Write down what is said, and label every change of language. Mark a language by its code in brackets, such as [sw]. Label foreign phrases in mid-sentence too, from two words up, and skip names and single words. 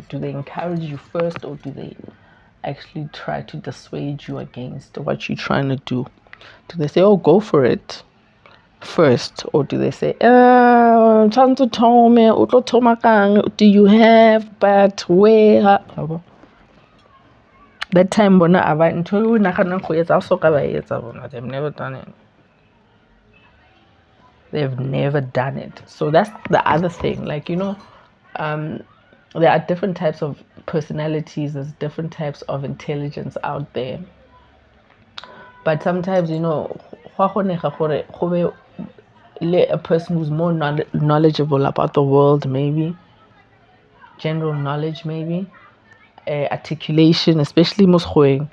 [en] Do they encourage you first, or do they actually try to dissuade you against what you're trying to do? Do they say, oh, go for it first? Or do they say, do you have, but where? That time [st] bona aba ntho o nagana go etsa so ka ba etsa bona. [en] They've never done it. They've never done it. So that's the other thing. Like, there are different types of personalities, there's different types of intelligence out there. But sometimes, a person who's more knowledgeable about the world, maybe, general knowledge, maybe, articulation, especially Moscow.